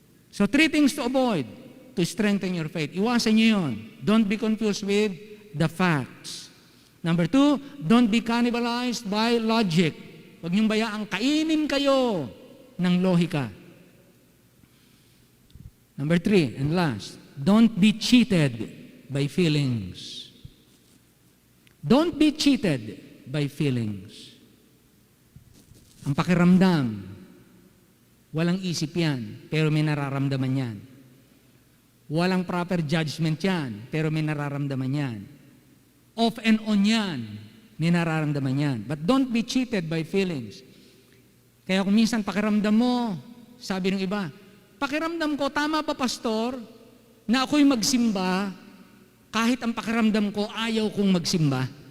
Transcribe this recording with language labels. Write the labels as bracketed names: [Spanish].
[English] So 3 things to avoid to strengthen your faith. [Filipino] Iwasan nyo yun. [English] Don't be confused with the facts. Number 2, don't be cannibalized by logic. [Filipino] Huwag niyong bayaang kainin kayo ng lohika. [English] Number 3, and last, don't be cheated by feelings. Don't be cheated by feelings. [Filipino] Ang pakiramdam, walang isip yan, pero may nararamdaman yan. Walang proper judgment yan, pero may nararamdaman yan. [English] Off and on yan, [Filipino] may nararamdaman yan. [English] But don't be cheated by feelings. [Filipino] Kaya kung minsan pakiramdam mo, sabi ng iba, pakiramdam ko, tama ba pastor, na ako'y magsimba, kahit ang pakiramdam ko, ayaw kong magsimba?